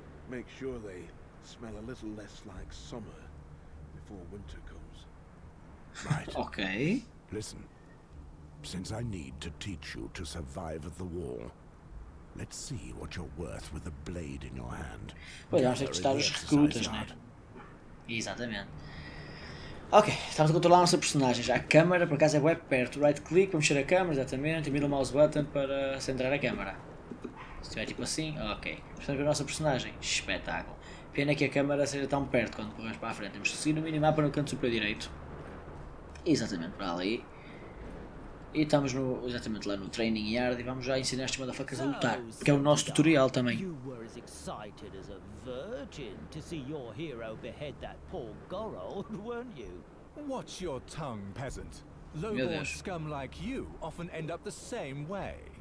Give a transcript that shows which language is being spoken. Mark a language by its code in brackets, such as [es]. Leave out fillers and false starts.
[en] Make sure they smell a little less like summer before winter comes. Right. Ok. Listen, since I need to teach you to survive at the wall, let's see what you're worth with a blade in your hand. [pt] Pois, vamos ter que testar os recrutas, né? Exatamente. Ok, estamos a controlar a nossa personagem já. A câmera, por acaso, é web perto. Right click para mexer a câmera, exatamente. E mira o mouse button para centrar a câmera. Se estiver tipo assim, ok. Estamos a ver a nossa personagem. Espetáculo. Pena que a câmera seja tão perto quando corremos para a frente. Temos que seguir no minimapa no canto superior direito. Exatamente para ali. E estamos exatamente lá no training yard e vamos já ensinar estes motherfuckers a lutar. Que é o nosso tutorial também. [en] You were as excited as a virgin to see your hero behead that poor girl, weren't you? Watch your tongue, peasant. Low-born scum like you often end up the same way.